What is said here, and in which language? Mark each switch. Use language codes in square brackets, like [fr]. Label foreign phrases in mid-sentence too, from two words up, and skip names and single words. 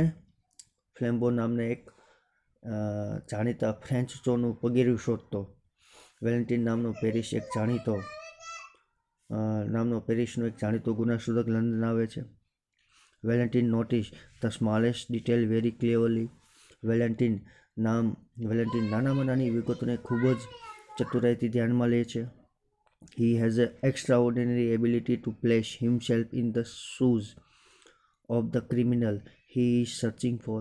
[gu] ફ્લેમ્બો નામના એક જાણીતા ફ્રેન્ચ ચોરનું પગેરું શોધતો વેલેન્ટિન નામનો પેરિસનો એક જાણીતો ગુનાશોધક લંડન આવે છે. [en] Valentin notice the smallest detail very cleverly. [gu] વેલેન્ટિન નાનામાં નાની વિગતોને ખૂબ જ ચતુરાઈથી ધ્યાનમાં લે છે. [en] He has an extraordinary ability to place himself in the shoes of the criminal he is searching for.